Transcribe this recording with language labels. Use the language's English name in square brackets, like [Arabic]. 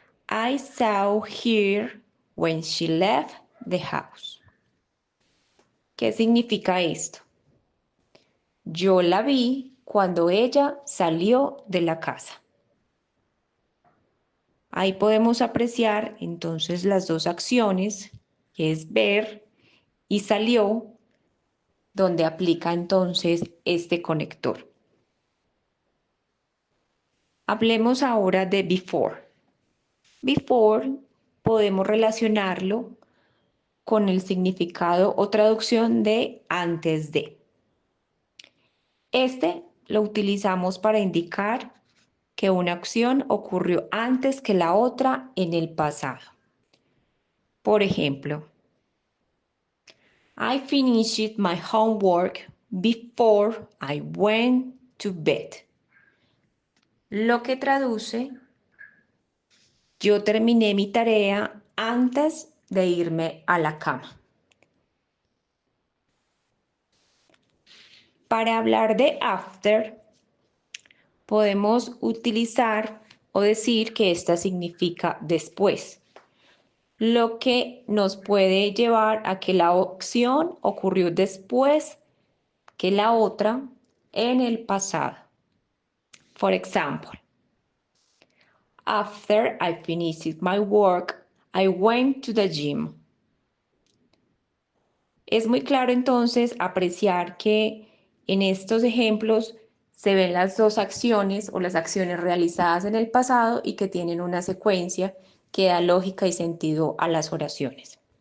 [English] I saw her when she left the house. [Spanish] ¿Qué significa esto? Yo la vi cuando ella salió de la casa. Ahí podemos apreciar entonces las dos acciones, que es ver y salió, donde aplica entonces este conector. Hablemos ahora de before. Before podemos relacionarlo con el significado o traducción de antes de. Este lo utilizamos para indicar que una acción ocurrió antes que la otra en el pasado. Por ejemplo, [English] I finished my homework before I went to bed. [Spanish] Lo que traduce, yo terminé mi tarea antes de irme a la cama. Para hablar de after, podemos utilizar o decir que esta significa después, lo que nos puede llevar a que la acción ocurrió después que la otra en el pasado. [English] For example, after I finished my work, I went to the gym. [Spanish] Es muy claro entonces apreciar que en estos ejemplos se ven las dos acciones o las acciones realizadas en el pasado y que tienen una secuencia que da lógica y sentido a las oraciones.